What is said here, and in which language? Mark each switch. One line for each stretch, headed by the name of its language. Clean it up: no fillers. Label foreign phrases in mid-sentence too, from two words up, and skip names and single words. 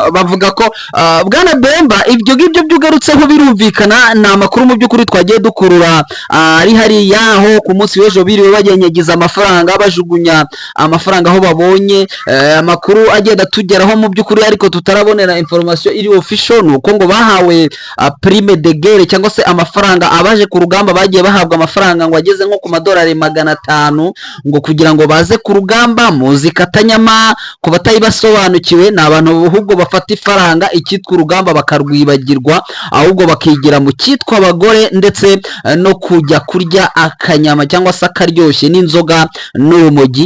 Kinyarwanda: Bavuga ko Bwana Bemba ibyo ngibyo byugarutseho birumvikana, ni amakuru mu by'ukuri twagiye dukurura ari hariya aho ku munsi w'ejo biriwe bagenyagiza amafaranga, bajugunya amafaranga aho babonye. Amakuru agenda tugeraho mu by'ukuri ariko tutarabonera information iri official, nuko ngo bahawe
French: prime de guerre
Kinyarwanda: cyangwa se amafaranga, abaje ku rugamba bagiye bahabwa amafaranga ngo ageze nko ku madolari 500 ngo kugira ngo baze ku rugamba. Muzi Katanyama ku batayibasobanukiwe ni abantu ahubwo bafata ifaranga icyitwa urugamba bakarwibagirwa, ahubwo bakigira mu cyitwa abagore ndetse no kujya kurya akanyama cyangwa se akaryoshye n'inzoga n'urumogi.